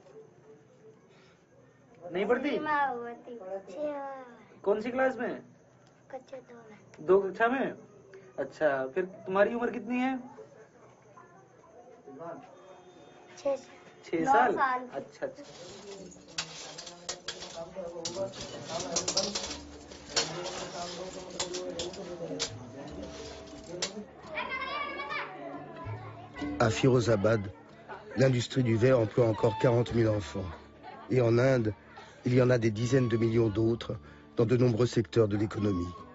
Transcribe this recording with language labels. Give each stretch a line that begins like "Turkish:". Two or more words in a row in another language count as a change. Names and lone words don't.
Hindi: नहीं पढ़ती? कौन सी क्लास में? कक्षा 2 में। 2 कक्षा में? अच्छा, फिर तुम्हारी उम्र कितनी है? 6 साल? अच्छा अच्छा।
French: À Firozabad, l'industrie du verre emploie encore 40 000 enfants. Et en Inde, il y en a des dizaines de millions d'autres dans de nombreux secteurs de l'économie.